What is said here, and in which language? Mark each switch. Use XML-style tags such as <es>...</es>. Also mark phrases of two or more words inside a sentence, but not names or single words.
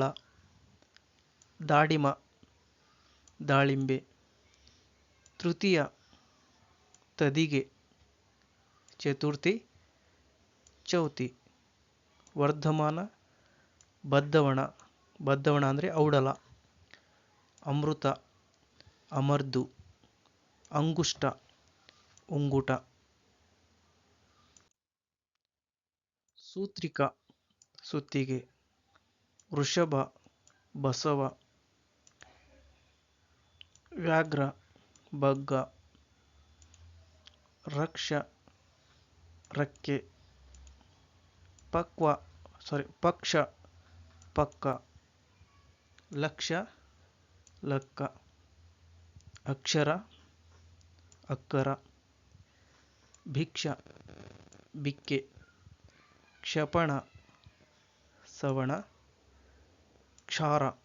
<kn>ದಾಡಿಮ, ದಾಳಿಂಬೆ, ತೃತೀಯ, ತದಿಗೆ, ಚತುರ್ಥಿ, ಚೌತಿ, ವರ್ಧಮಾನ, ಬದ್ದವಣ, ಬದ್ದವಣ ಅಂದರೆ ಔಡಲ, ಅಮೃತ, ಅಮರ್ದು, ಅಂಗುಷ್ಟ, ಉಂಗುಟ, ಸೂತ್ರಿಕ, ಸುತ್ತಿಗೆ, ವೃಷಭ, ಬಸವ, ವ್ಯಾಘ್ರ, ಬಗ್ಗ, ರಕ್ಷ, ರಕ್ಕೆ, ಪಕ್ಷ, ಪಕ್ಕ, ಲಕ್ಷ, ಲಕ್ಕ, ಅಕ್ಷರ, ಅಕ್ಕರ, ಭಿಕ್ಷ, ಬಿಕ್ಕೆ, ಕ್ಷಪಣ, ಸವಣ, ಕ್ಷಾರ,</kn>